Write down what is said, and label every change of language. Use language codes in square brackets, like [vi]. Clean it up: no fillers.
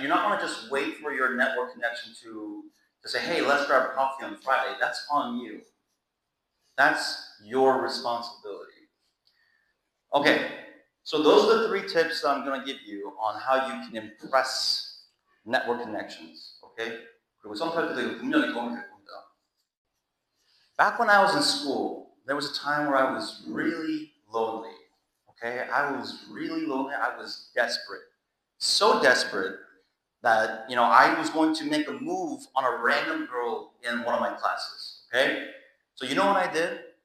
[en] You're not going to just wait for your network connection to say, hey, let's grab coffee on Friday. That's on you. That's your responsibility. Okay, so those are the 3 tips that I'm going to give you on how you can impress network connections. Okay? [ko] 그리고 선택도 분명히 도움이 될 겁니다. [en] Back when I was in school, there was a time where I was really lonely. Okay? I was really lonely. I was desperate. So desperate that, I was going to make a move on a random girl in one of my classes. Okay? So you know what I did?